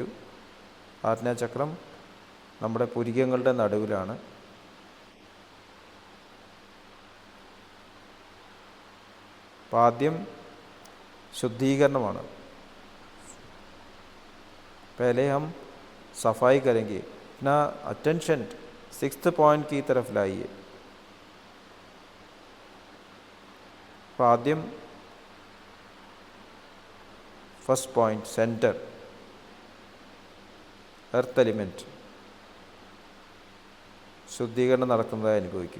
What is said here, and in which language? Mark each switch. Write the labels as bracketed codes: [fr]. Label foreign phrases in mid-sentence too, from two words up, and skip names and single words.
[ml] ആജ്ഞാചക്രം നമ്മുടെ പുരികങ്ങളുടെ നടുവിലാണ്. അപ്പോൾ ആദ്യം ശുദ്ധീകരണമാണ്. [hi] पहले हम सफाई करेंगे. अपना अटेंशन [en] 6th point [hi] की तरफ लाइए. [ml] അപ്പോൾ ആദ്യം [en] first point center, earth element [ml] ശുദ്ധീകരണം നടക്കുന്നതായി അനുഭവിക്കൂ.